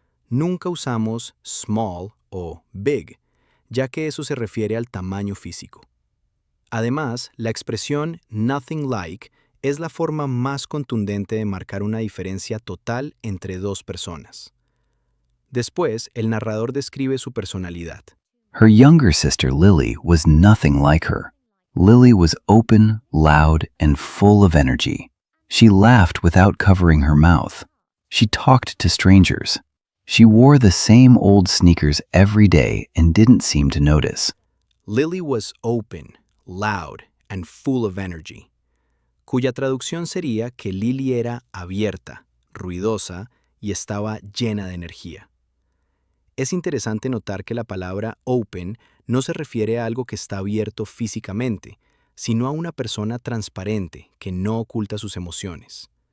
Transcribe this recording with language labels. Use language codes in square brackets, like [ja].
[es] Nunca usamos small o big, ya que eso se refiere al tamaño físico. Además, la expresión nothing like es la forma más contundente de marcar una diferencia total entre dos personas. Después, el narrador describe su personalidad. [en] Her younger sister Lily was nothing like her. Lily was open, loud, and full of energy. She laughed without covering her mouth. She talked to strangers. She wore the same old sneakers every day and didn't seem to notice. Lily was open, loud, and full of energy, [es] cuya traducción sería que Lily era abierta, ruidosa y estaba llena de energía. Es interesante notar que la palabra open no se refiere a algo que está abierto físicamente, sino a una persona transparente que no oculta sus emociones.